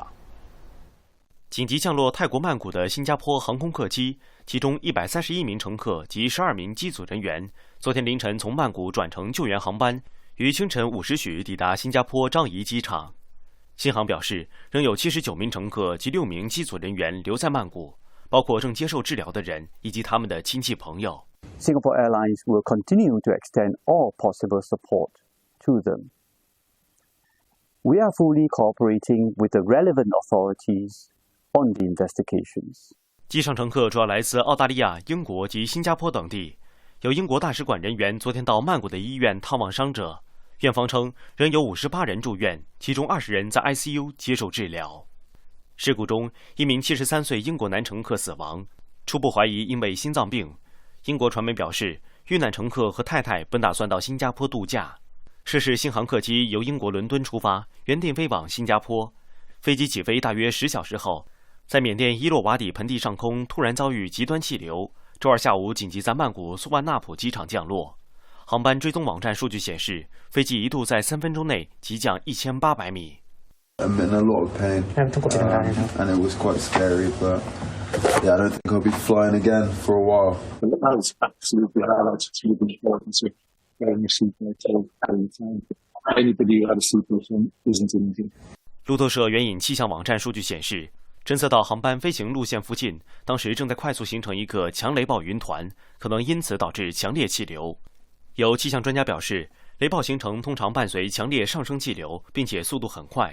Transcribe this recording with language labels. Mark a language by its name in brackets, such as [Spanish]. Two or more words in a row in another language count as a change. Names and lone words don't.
[Chinese] 緊急降落泰國曼谷的新加坡航空客機，其中131名乘客及12名機組人員，昨天凌晨從曼谷轉乘救援航班。於清晨5時許抵達新加坡樟宜機場。新航表示，仍有79名乘客及6名機組人員留在曼谷，包括正接受治療的人以及他們的親戚朋友。 [English] Singapore Airlines will continue to extend all possible support to them. We are fully cooperating with the relevant authorities on the investigations. [Chinese] 機上乘客主要來自澳大利亞、英國及新加坡等地。有英國大使館人員昨天到曼谷的醫院探望傷者。院方稱，仍有58人住院，其中20人在 ICU 接受治療。事故中，一名73歲英國男乘客死亡，初步懷疑因為心臟病。英國傳媒表示，遇難乘客和太太本打算到新加坡度假。涉事新航客機由英國倫敦出發，原定飛往新加坡。飛機起飛大約10小時後，在緬甸伊洛瓦底盆地上空突然遭遇極端氣流， 周二下午紧急在曼谷苏万纳普机场降落。航班追踪网站数据显示，飞机一度在3分钟内急降1800米。 [English] I'm in a lot of pain, and it was quite scary, but yeah, I don't think I'll be flying again for a while. That was absolutely highlights to the importance of wearing a seatbelt every time. Anybody who had a seatbelt isn't injured. [Chinese] 路透社援引气象网站数据显示，侦测到航班飞行路线附近，当时正在快速形成一个强雷暴云团，可能因此导致强烈气流。有气象专家表示，雷暴形成通常伴随强烈上升气流，并且速度很快。